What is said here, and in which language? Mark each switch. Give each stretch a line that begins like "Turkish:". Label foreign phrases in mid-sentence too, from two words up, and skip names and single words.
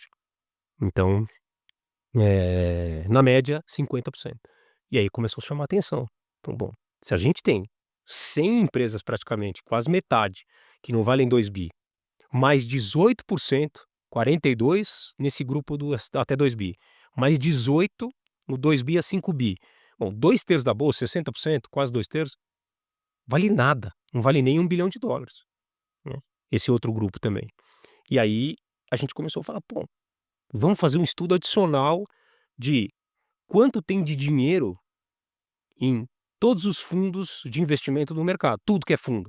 Portuguese: Então, na média, 50%. E aí começou a chamar atenção. Então, bom, se a gente tem 100 empresas praticamente, quase metade, que não valem 2 bi, mais 18%, 42 nesse grupo do até 2 bi, mais 18 no 2 bi a 5 bi. Bom, 2/3 da bolsa, 60%, quase 2/3, vale nada, não vale nem US$ 1 bilhão, né, esse outro grupo também. E aí a gente começou a falar: "Pô, vamos fazer um estudo adicional de quanto tem de dinheiro em todos os fundos de investimento do mercado", tudo que é fundo.